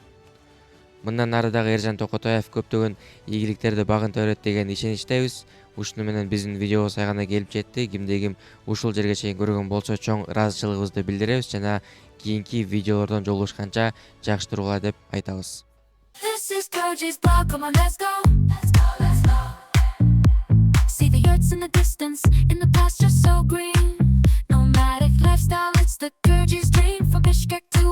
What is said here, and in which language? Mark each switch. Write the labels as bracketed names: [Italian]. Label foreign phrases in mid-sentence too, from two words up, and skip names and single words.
[Kyrgyz] Мындан ары дагы Эржан Токотаев көптөгөн ийгиликтерди багынта берет деген ишеничтебиз. Ушуну менен биздин видеобуз аягына келип жетти. Кимде ким ушул жерге чейин көргөн болсо чоң ыраазычылыгыбызды билдиребиз жана кийинки видеолордон жолугушканча жакшы тургула деп айтабыз. [English] See the yurts in the distance, in the pasture so green. Nomadic lifestyle, it's the Kyrgyz dream from Bishkek